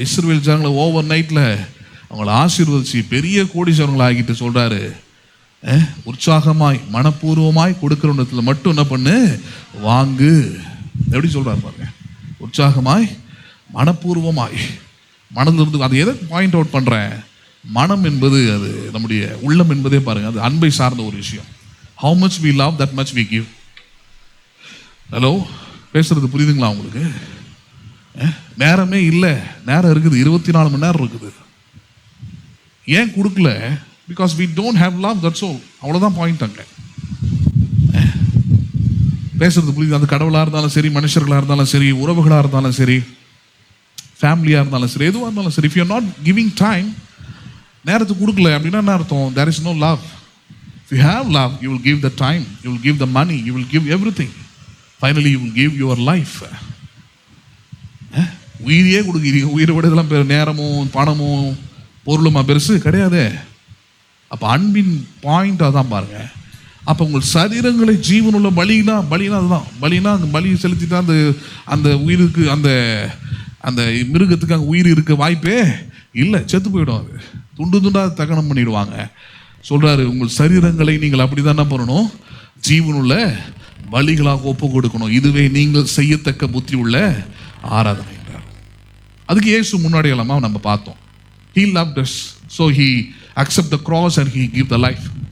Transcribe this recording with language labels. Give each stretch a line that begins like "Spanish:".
Tamil: இஸ்ரவேல் ஜனங்களை ஓவர் நைட்டில் அவங்கள ஆசீர்வதிச்சு பெரிய கோடீஸ்வரங்களை ஆகிட்டு சொல்கிறாரு, உற்சாகமாய் மனப்பூர்வமாய் கொடுக்குற இடத்துல மட்டும் என்ன பண்ணு, வாங்கு. எப்படி சொல்கிறார் பாருங்க, உற்சாகமாய் மனப்பூர்வமாய் மனதிலிருந்து. அதை எதை பாயிண்ட் அவுட் பண்ணுறேன், மனம் என்பது அது நம்முடைய உள்ளம் என்பதே பாருங்க, அது அன்பை சார்ந்த ஒரு விஷயம்.
English: How much we love, that much we give.
Tamil: Hello, பேசுறது புரியுதுங்களா உங்களுக்கு? நேரமே இல்லை, நேரம் இருக்குது, 24 மணி நேரம் இருக்குது. ஏன் கொடுக்கல?
English: Because we don't have love, that's all.
Tamil: அவ்வளோதான் பாயிண்ட். அங்கே பேசுறது புரியுது. அது கடவுளாக இருந்தாலும் சரி, மனுஷர்களாக இருந்தாலும் சரி, உறவுகளாக இருந்தாலும் சரி, ஃபேமிலியாக இருந்தாலும் சரி, எதுவாக இருந்தாலும் சரி,
English: if you are not giving time,
Tamil: நேரத்துக்கு கொடுக்கல அப்படின்னா என்ன அர்த்தம்?
English: there is no love. If you have love, you will give the time, you will give the money, you will give everything. Finally, you will give your life.
Tamil: உயிரையே கொடுக்குறீங்க. உயிரை விட இதெல்லாம் நேரமும் பணமும் பொருளுமா பெருசு கிடையாது. அப்போ அன்பின் பாயிண்ட் அதான் பாருங்க. அப்போ உங்கள் சரீரங்களை ஜீவனுள்ள பலினா அதுதான். பலினா அந்த பலி செலுத்திட்டா அந்த உயிருக்கு அந்த அந்த மிருகத்துக்கு அங்கே உயிர் இருக்க வாய்ப்பே இல்லை, செத்து போயிடும். அது துண்டு துண்டாக தகனம் பண்ணிடுவாங்க. சொல்றாரு, உங்கள் சரீரங்களை நீங்கள் அப்படி தானே பண்ணணும், ஜீவனுள்ள பலிகளாக ஒப்பு கொடுக்கணும். இதுவே நீங்கள் செய்யத்தக்க புத்தி உள்ள ஆராதனை. அதுக்கு இயேசு முன்னாடி எல்லாமா நம்ம பார்த்தோம்.
English: He loved us, so he accept the cross and he give the life.